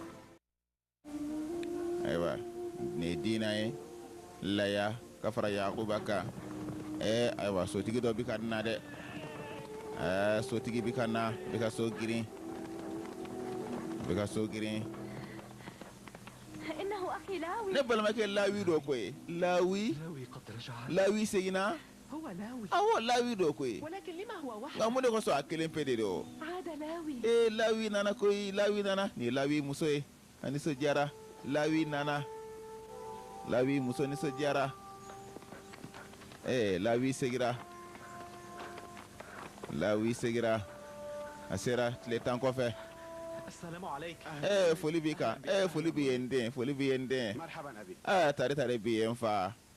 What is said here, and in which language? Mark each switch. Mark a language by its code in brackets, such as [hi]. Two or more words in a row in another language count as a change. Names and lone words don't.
[bm] ayiwa nin ye diina ye laya ka fara yakuba kan ayiwa sotigi dɔ bi ka na dɛ sotigi bi ka na bi ka so girin bi ka so girin [ar] إنه أخي لاوي. [bm] ne balimakɛ lawi dɔ ko ye lawi [ar] لاوي قد رجع. [bm] lawi seginna [ar] هو لاوي. [bm] awɔ lawi dɔ ko ye [ar] ولكن لما هو [bm] nka [ar] وحده؟ [bm] mun de kosɔn a kelen pe de do [ar] عاد لاوي. [bm] lawi nana koyi lawi nana nin ye lawi muso ye a nisɔndiyara lawi nana lawi muso nisɔndiyara lawi segira a sera tile 10 kɔfɛ foli b'i kan foli b'i ye n den tare b'i ye n fa